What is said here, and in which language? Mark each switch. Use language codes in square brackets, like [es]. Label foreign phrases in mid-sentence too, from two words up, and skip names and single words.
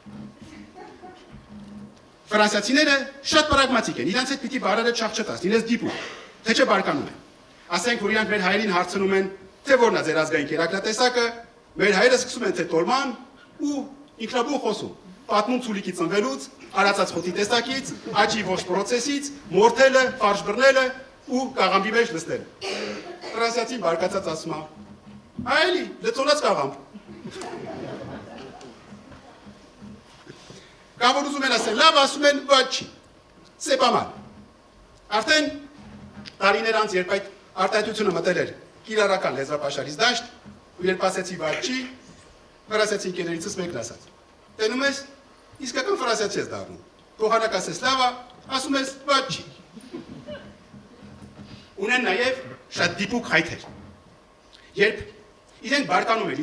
[hy] Ֆրանսիացիները շատ պրագմատիկ են, իրանց հետ պիտի բարերը չաղճտած, լինես դիպուկ, թե չէ բարկանում են։ Ասենք, որ իրանք մեր հայերին հարցնում են, թե որն է ձեր ազգային կերակրատեսակը, մեր հայերը սկսում են թե տոլման ու ինքնաբուն խոսում։ Պատմում ցուլիկի ծնվելուց, արածած խոտի տեսակից, աճի ողջ պրոցեսից, մորթելը, ֆարշ բռնելը ու կաղամբի մեջ նստելը։ Ֆրանսիացին բարկացած ասում է. «Այլի, լցոնած կաղամբ»։ Կամ որ ուզում են ասել, լավ, ասում են, ոչ չի։ [fr] C'est pas mal։ [hy] Արդեն տարիներ անց, երբ այդ արտահայտությունը մտել էր կիրառական լեզվապաշարից դաշտ, ու երբ ասեցի ոչ չի, ֆրանսիացի ընկերներիցս մեկն ասաց. Տենում ես, իսկական ֆրանսիացի ես դառնում։ Փոխանակ ասես լավ, ասում ես ոչ չի։ Ունեն նաև շատ դիպուկ հայթեր։ Երբ իրենք բարկանում են